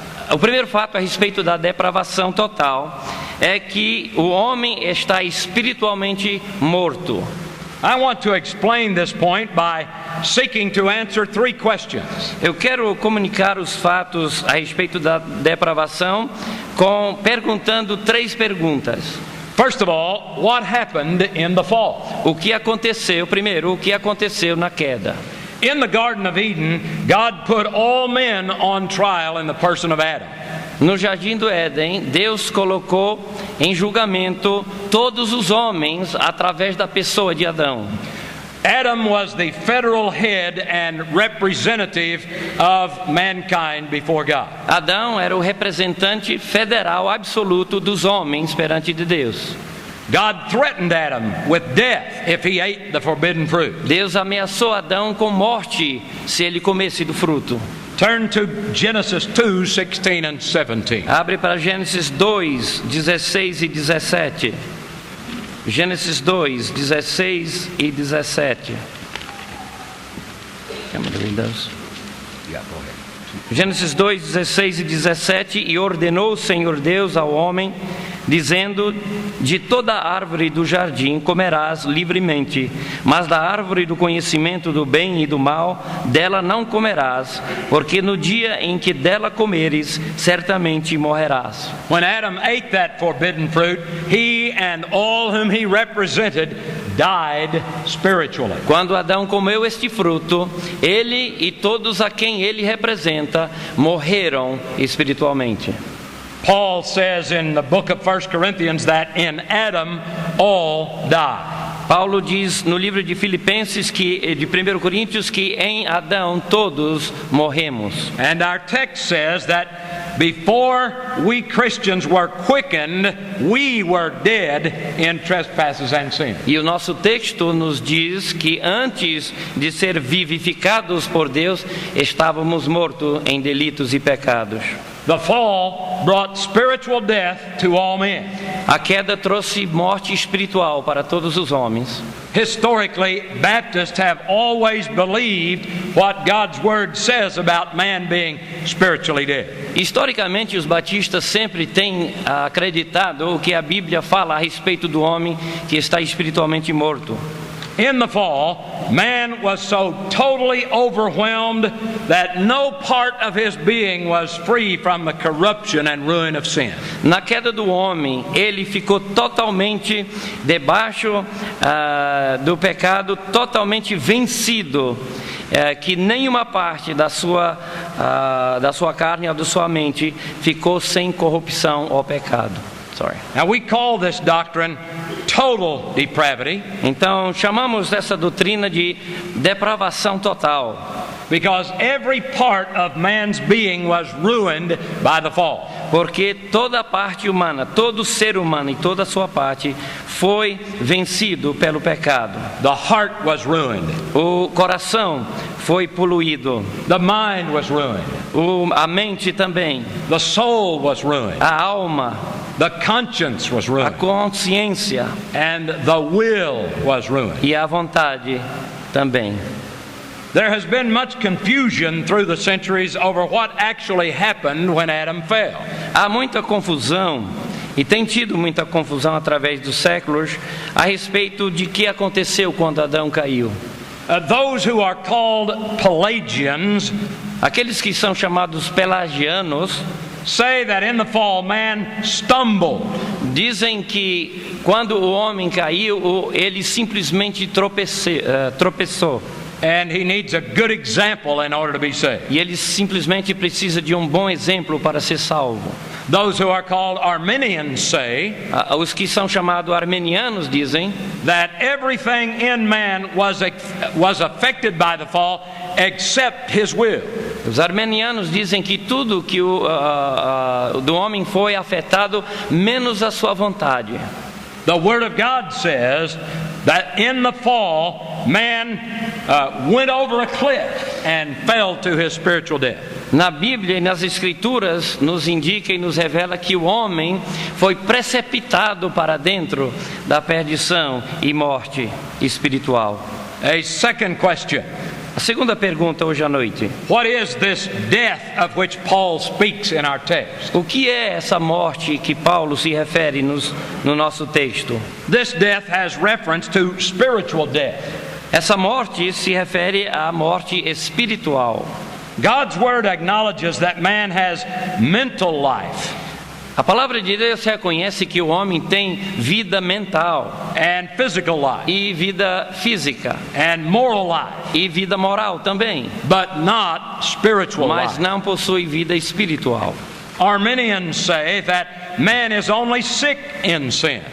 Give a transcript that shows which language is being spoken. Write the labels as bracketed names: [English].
[Portuguese] O primeiro fato a respeito da depravação total é que o homem está espiritualmente morto. [English] I want to explain this point by seeking to answer 3 questions. [Portuguese] Eu quero comunicar os fatos a respeito da depravação perguntando 3 perguntas. [English] First of all, what happened in the fall? [Portuguese] O que aconteceu? Primeiro, o que aconteceu na queda? [English] In the Garden of Eden, God put all men on trial in the person of Adam. [Portuguese] No Jardim do Éden, Deus colocou em julgamento todos os homens através da pessoa de Adão. [English] Adam was the federal head and representative of mankind before God. [Portuguese] Adão era o representante federal absoluto dos homens perante de Deus. [English] God threatened Adam with death if he ate the forbidden fruit. [Portuguese] Deus ameaçou Adão com morte se ele comesse do fruto. [English] Turn to Genesis 2, 16 and 17. [Portuguese] Abre para Gênesis 2, 16 e 17. Gênesis 2, 16 e 17. Gênesis 2, 16 e 17. E ordenou o Senhor Deus ao homem, dizendo: de toda árvore do jardim comerás livremente, mas da árvore do conhecimento do bem e do mal, dela não comerás, porque no dia em que dela comeres, certamente morrerás. [English] When Adam ate that forbidden fruit, he and all whom he represented died spiritually. [Portuguese] Quando Adão comeu este fruto, ele e todos a quem ele representa morreram espiritualmente. [English] Paul says in the book of 1 Corinthians that in Adam all die. [Portuguese] Paulo diz no livro de Filipenses, de 1 Coríntios, que em Adão todos morremos. [English] And our text says that before we Christians were quickened, we were dead in trespasses and sin. [Portuguese] E o nosso texto nos diz que antes de ser vivificados por Deus, estávamos mortos em delitos e pecados. [English] The fall brought spiritual death to all men. [Portuguese] A queda trouxe morte espiritual para todos os homens. [English] Historically, Baptists have always believed what God's Word says about man being spiritually dead. [Portuguese] Historicamente, os batistas sempre têm acreditado o que a Bíblia fala a respeito do homem que está espiritualmente morto. [English] In the fall, man was so totally overwhelmed that no part of his being was free from the corruption and ruin of sin. [Portuguese] Na queda do homem, ele ficou totalmente debaixo do pecado, totalmente vencido, que nenhuma parte da sua carne ou da sua mente ficou sem corrupção ou pecado. [English] Now we call this doctrine total depravity. [Portuguese] Então chamamos essa doutrina de depravação total. [English] Because every part of man's being was ruined by the fall. [Portuguese] Porque toda a parte humana, todo ser humano e toda a sua parte foi vencido pelo pecado. [English] The heart was ruined. [Portuguese] O coração foi poluído. [English] The mind was ruined. [Portuguese] A mente também. [English] The soul was ruined. [Portuguese] A alma. [English] The conscience was ruined. [Portuguese] A consciência. [English] And the will was ruined. [Portuguese] E a vontade também. [English] There has been much confusion through the centuries over what actually happened when Adam fell. [Portuguese] Há muita confusão, e tem tido muita confusão através dos séculos, a respeito de que aconteceu quando Adão caiu. [English] Those who are called Pelagians, [Portuguese] aqueles que são chamados pelagianos, [English] say that in the fall man stumbled. [Portuguese] Dizem que quando o homem caiu, ele simplesmente tropeçou. [English] And he needs a good example in order to be saved. [Portuguese] E ele simplesmente precisa de um bom exemplo para ser salvo. [English] Those who are called Arminians say, [Portuguese] os que são chamados armenianos dizem [English] that everything in man was affected by the fall except his will. [Portuguese] Os armenianos dizem que tudo que do homem foi afetado menos a sua vontade. [English] The Word of God says that in the fall, man went over a cliff and fell to his spiritual death. [Portuguese] Na Bíblia e nas Escrituras nos indica e nos revela que o homem foi precipitado para dentro da perdição e morte espiritual. [English] A second question. [Portuguese] A segunda pergunta hoje à noite. [English] What is this death of which Paul speaks in our text? [Portuguese] O que é essa morte que Paulo se refere no nosso texto? [English] This death has reference to spiritual death. [Portuguese] Essa morte se refere à morte espiritual. [English] God's word acknowledges that man has mental life. [Portuguese] A palavra de Deus reconhece que o homem tem vida mental, [English] and physical life, [Portuguese] e vida física, [English] and moral life, [Portuguese] e vida moral também, [English] but not spiritual [Portuguese] mas [English] life. [Portuguese] não possui vida espiritual. [English] Arminians say that man is only sick in sin.